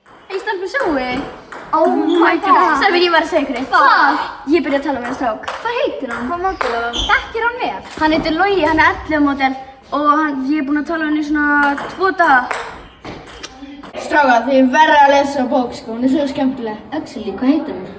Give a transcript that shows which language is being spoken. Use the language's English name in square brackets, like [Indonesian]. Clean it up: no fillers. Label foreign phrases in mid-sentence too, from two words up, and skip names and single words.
[Icelandic] Hei, stelpur, sjáu þið? [English] Oh my god. [Icelandic] Stelpur, ég var að segja ykkur eitt. Hvað? Ég byrja að tala með strák. Hvað heitir hann? Hvað mótil er hann? Þekkir hann vel? Hann heitir Logi, hann er 11 módel og ég er búin að tala með hann í svona 2 daga. Strákar, þið verða að lesa bók, sko. Hún er svo skemmtileg. Axeli, hvað heitir hann?